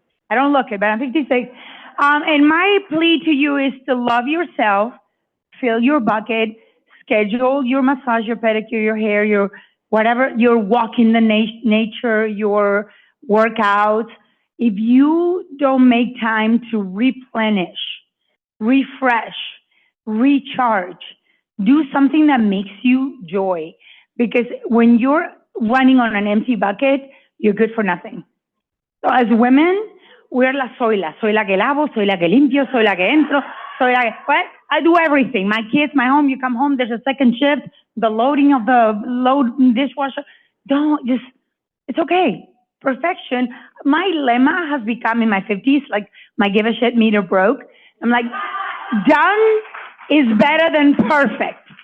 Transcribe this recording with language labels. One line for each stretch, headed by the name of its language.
English: I don't look it, but I'm 56. And my plea to you is to love yourself, fill your bucket, schedule your massage, your pedicure, your hair, your whatever, your walk in the nature, your workouts. If you don't make time to replenish, refresh, recharge, do something that makes you joy. Because when you're running on an empty bucket, you're good for nothing. So as women, we're
Spanish: soy la que lavo, soy la que limpio, soy la que entro, soy la que,
English: what? I do everything. My kids, my home, you come home, there's a second shift, the loading of the dishwasher. It's okay. Perfection. My lemma has become in my 50s, like my give a shit meter broke. I'm like, done is better than perfect.